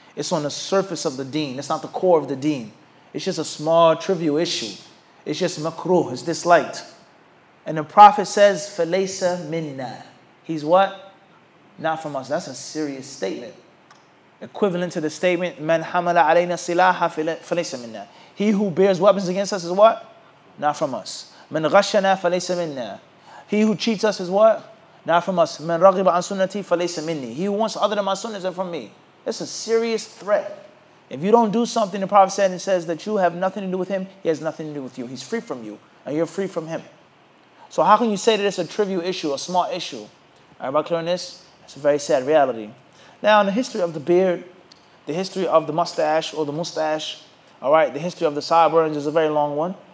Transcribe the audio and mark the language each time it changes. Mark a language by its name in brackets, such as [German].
[English] It's on the surface of the deen. It's not the core of the deen. It's just a small, trivial issue. It's just makruh. It's disliked. And the Prophet says, [Arabic] فَلَيْسَ minna. [English] He's what? Not from us. That's a serious statement. Equivalent to the statement, [Arabic] مَنْ حَمَلَ عَلَيْنَا السِّلَاحَ فَلَيْسَ minna. [English] He who bears weapons against us is what? Not from us. [Arabic] مَنْ غَشَّنَا فَلَيْسَ minna. [English] He who cheats us is what? Not from us. [Arabic] مَنْ رَغِبَ عَنْ سُنَّتِي فَلَيْسَ minni. [English] He who wants other than my sunnah isn't from me. That's a serious threat. If you don't do something, the Prophet said, and says that you have nothing to do with him, he has nothing to do with you. He's free from you, and you're free from him. So how can you say that it's a trivial issue, a small issue? Everybody clear on this? It's a very sad reality. Now, in the history of the beard, the history of the mustache or the mustache, all right, the history of the sideburns is a very long one.